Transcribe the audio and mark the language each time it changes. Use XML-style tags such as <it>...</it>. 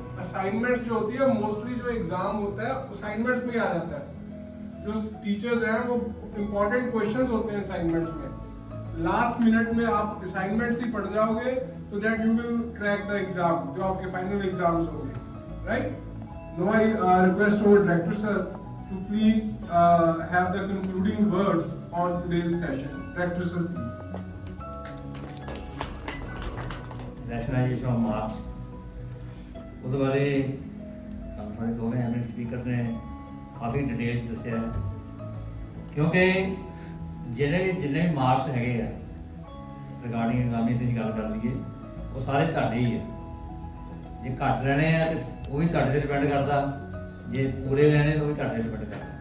<hi>Assignments जो होती है मोस्टली जो एग्जाम होता है असाइनमेंट्स में आ जाता है। जो टीचर्स हैं वो इंपॉर्टेंट क्वेश्चंस होते हैं असाइनमेंट्स में, लास्ट मिनट में आप असाइनमेंट्स ही पढ़ जाओगे तो</hi> <en>that you will crack the exam</en> <hi>जो आपके फाइनल एग्जाम्स होंगे, right.</hi> <en>Now I request our director sir to please have the concluding words on today's session. Director sir, please. Rationalization of marks.</en> <pa>ਉਹਦੇ ਬਾਰੇ ਤੁਹਾਨੂੰ ਸਾਰੇ ਦੋਵੇਂ ਐਮਐਨ ਸਪੀਕਰ ਨੇ ਕਾਫੀ detail ਦੱਸਿਆ ਹੈ ਕਿਉਂਕਿ ਜਿੰਨੇ ਵੀ ਮਾਰਕਸ ਹੈਗੇ ਆ ਰਿਗਾਰਡਿੰਗ ਐਗਜ਼ਾਮੀਨੇਸ਼ਨ ਦੀ ਗੱਲ ਕਰ ਲਈਏ ਉਹ ਸਾਰੇ ਤੁਹਾਡੇ ਹੀ ਆ। ਜੇ ਘੱਟ ਲੈਣੇ ਆ ਤੇ ਉਹ ਵੀ ਤੁਹਾਡੇ ਤੇ ਡਿਪੈਂਡ ਕਰਦਾ, ਜੇ ਪੂਰੇ ਲੈਣੇ ਤਾਂ ਉਹ ਵੀ ਤੁਹਾਡੇ ਤੇ ਡਿਪੈਂਡ ਕਰਦਾ।</pa>